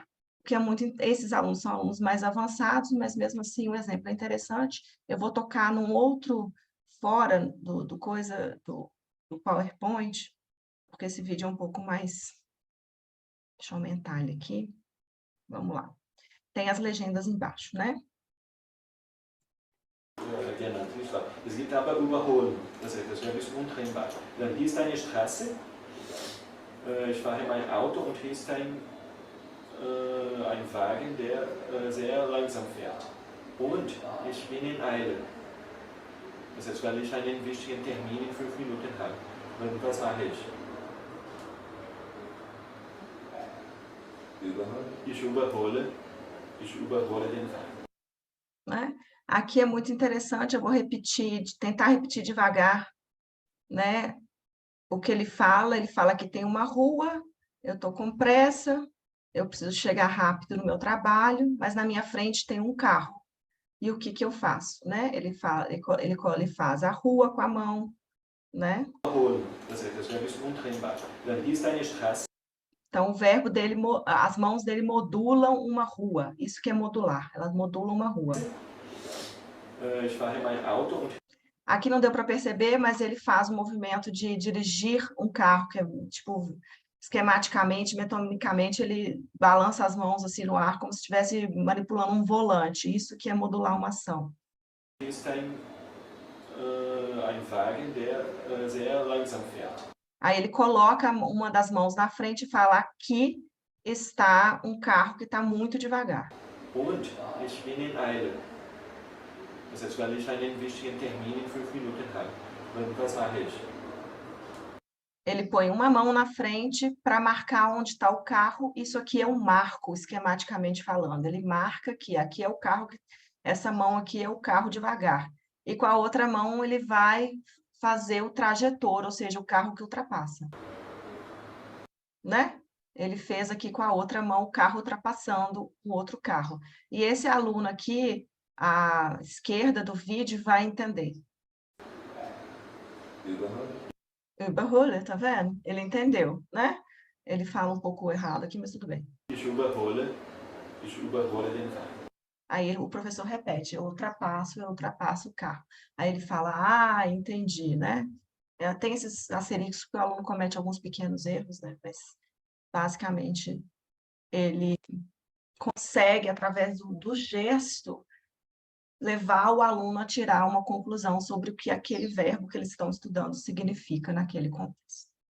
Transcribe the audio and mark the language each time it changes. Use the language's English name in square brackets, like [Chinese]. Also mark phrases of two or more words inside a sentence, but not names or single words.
[Portuguese] Que é esses alunos são alunos mais avançados, mas mesmo assim o exemplo é interessante. Eu vou tocar num outro fora do PowerPoint, porque esse vídeo é um pouco mais... Deixa eu aumentar ele aqui. Vamos lá. Tem as legendas embaixo, né? [German] Es gibt aber Überholen, das Verb ist untrennbar. Dann hier ist eine Straße, ich fahre mein Auto und hier ist ein Wagen, der sehr langsam fährt. Und ich bin in Eile. Das heißt, weil ich einen wichtigen Termin in 5 Minuten habe. Und was mache ich? Ich überhole den Wagen. [Portuguese] Né? Aqui é muito interessante, eu vou repetir, tentar repetir devagar, né? O que ele fala que tem uma rua, eu estou com pressa, eu preciso chegar rápido no meu trabalho, mas na minha frente tem um carro. E o que eu faço, né? Ele faz a rua com a mão, né? [German] Das heißt, das Verb ist untrennbar. Dann ist eine Straße. [Portuguese] Então, o verbo dele, as mãos dele modulam uma rua. Isso que é modular, elas modulam uma rua. [German] Ich fahre mein Auto und [Portuguese] Aqui não deu para perceber, mas ele faz o movimento de dirigir um carro, que é tipo, esquematicamente, metonicamente, ele balança as mãos assim no ar, como se estivesse manipulando um volante. Isso que é modular uma ação. [German] ist ein Wagen, der sehr langsam fährt. [Portuguese] Aí ele coloca uma das mãos na frente e fala: aqui está um carro que está muito devagar. [German] Und ich bin in Eile. Das heißt, weil ich einen wichtigen Termin in 5 Minuten habe. Und was mache ich? [Portuguese] Ele põe uma mão na frente para marcar onde está o carro. Isso aqui é um marco, esquematicamente falando. Ele marca aqui é o carro, essa mão aqui é o carro devagar. E com a outra mão ele vai fazer o trajetor, ou seja, o carro que ultrapassa. Né? Ele fez aqui com a outra mão o carro ultrapassando o outro carro. E esse aluno aqui, à esquerda do vídeo, vai entender. Überhole, tá vendo? Ele entendeu, né? Ele fala um pouco errado aqui, mas tudo bem. [German] Ich überhole den Wagen. [Portuguese] Aí o professor repete: eu ultrapasso o carro. Aí ele fala: entendi, né? Tem esses asteriscos que o aluno comete alguns pequenos erros, né? Mas, basicamente, ele consegue, através do gesto, levar o aluno a tirar uma conclusão sobre o que aquele verbo que eles estão estudando significa naquele contexto.